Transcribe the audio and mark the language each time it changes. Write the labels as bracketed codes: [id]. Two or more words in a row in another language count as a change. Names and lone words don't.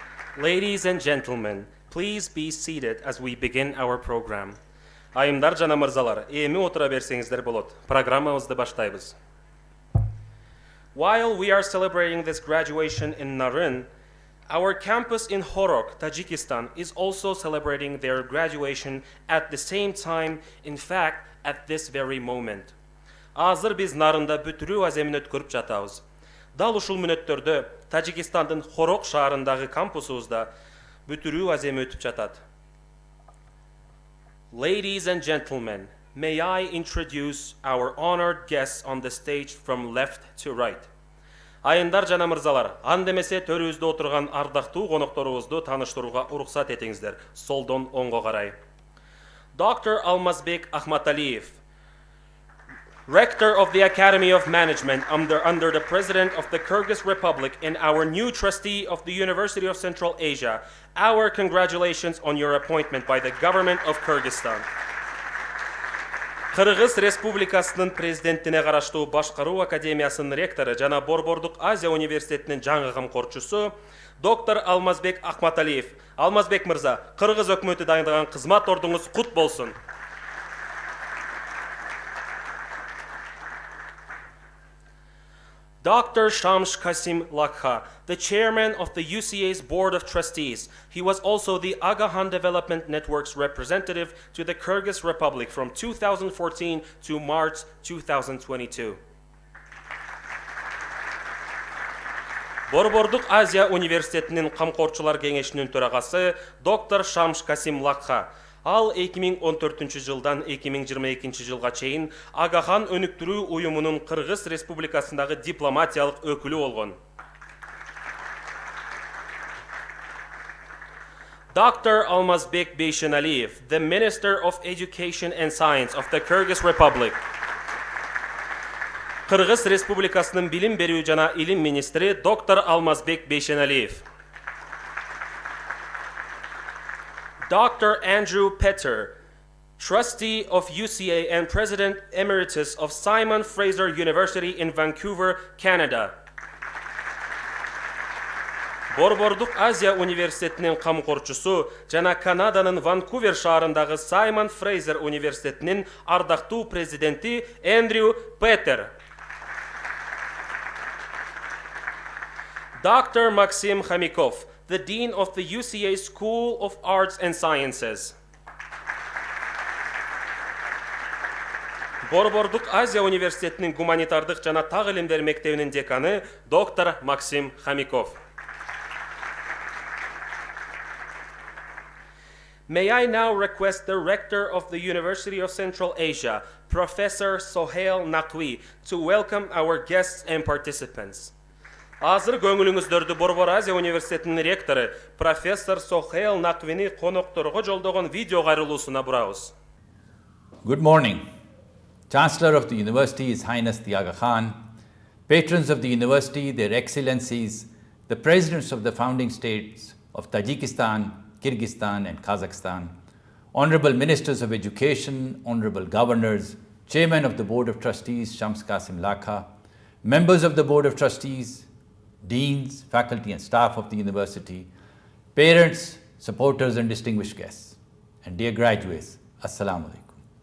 [en] Ladies and gentlemen, please be seated as we begin our program. [ky] Айымдар жана мырзалар, эми отура берсеңиздер болот. Программабызды баштайбыз. [en] While we are celebrating this graduation in Naryn, our campus in Horok, Tajikistan, is also celebrating their graduation at the same time, in fact, at this very moment. [ky] Азыр биз Нарында бүтүрүү аземин өткөрүп жатабыз. Дал ушул мүнөттөрдө Тажикстандын Хорок шаарындагы кампусубузда бүтүрүү аземи өтүп жатат. [en] Ladies and gentlemen, may I introduce our honored guests on the stage from left to right. [ky] Айындар жана мырзалар, андемесе төрүбүздө отурган ардактуу конокторубузду тааныштырууга уруксат этиңиздер. Солдон оңго карай. [en] Dr. Almazbek Ahmataliyev, Rector of the Academy of Management under the President of the Kyrgyz Republic and our new trustee of the University of Central Asia, our congratulations on your appointment by the government of Kyrgyzstan. [ky] Кыргыз Республикасынын президентине караштуу Башкаруу Академиясынын ректору жана Борбордук Азия университетинин жаңы камкорчусу доктор Алмазбек Ахматалиев. Алмазбек мырза, Кыргыз өкмөтү дайындаган кызмат ордуңуз кут болсун. [en] Dr. Shams Kasim Lakha, the chairman of the UCA's Board of Trustees. He was also the Agahan Development Network's representative to the Kyrgyz Republic from 2014 to March 2022. [ky] Борбордук Азия университетинин камкорчулар кеңешинин төрагасы доктор Шамш Касим Лакха. Ал 2014 жылдан 2022 жылга чейин Агахан өнүктүрүү уюмунун Кыргыз Республикасындагы дипломатиялык өкүлү болгон. [en] Dr. Almazbek Beyshenaliyev, the Minister of Education and Science of the Kyrgyz Republic. [ky] Кыргыз Республикасынын билим берүү жана илим министри доктор Almazbek Beyshenaliyev. [en] Dr. Andrew Petter, trustee of UCA and President Emeritus of Simon Fraser University in Vancouver, Canada. [ky] Борбордук Азия университетинин камкорчусу жана Канаданын Ванкувер шаарындагы Simon Fraser университетинин ардактуу президенти Эндрю Петтер. [en] Dr. Maxim Khomikov, the Dean of the UCA School of Arts and Sciences. [ky] Борбордук Азия университетинин гуманитардык жана так илимдер мектебинин деканы доктор Максим Хомиков. [en] May I now request the Rector of the University of Central Asia, Professor Sohail Naqvi, to welcome our guests and participants. [ky] Азыр көңүлүңүздөрдү Борбор Азия университетинин ректору профессор Sohail Naqvini конокторго жолдогон видео кайрылуусуна бурабыз. [en] Good morning. Chancellor of the University, His Highness the Aga Khan, patrons of the University, their excellencies, the presidents of the founding states of Tajikistan, Kyrgyzstan and Kazakhstan, honorable ministers of education, honorable governors, chairman of the Board of Trustees, Shams Kasim Lakha, members of the Board of Trustees, deans, faculty and staff of the university, parents, supporters and distinguished guests, and dear graduates, [ar] السلام عليكم.